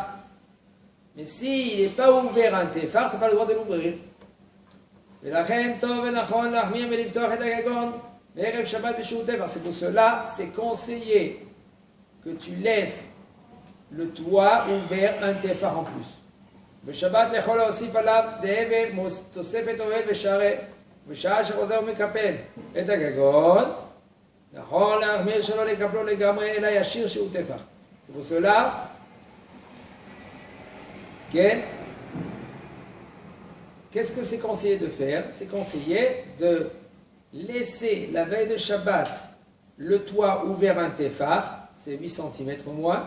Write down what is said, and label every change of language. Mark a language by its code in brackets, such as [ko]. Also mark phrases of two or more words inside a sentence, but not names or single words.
[fr] Mais s'il n'est pas ouvert un tefach, tu n'as pas le droit de l'ouvrir. C'est pour cela, c'est conseillé que tu laisses le toit ouvert un tefach en plus. [he] בשבת יכול להוסיף עליו דאבן תוספת אוהל בשעה שחוזר ומקפל את הגגון. נכון להחמיר שלא לקפלו לגמרי אלא ישיר שהוא טפח. [fr] C'est pour cela, qu'est-ce que c'est conseillé de faire? C'est conseillé de laisser la veille de Shabbat le toit ouvert un tefach, c'est 8 cm au moins.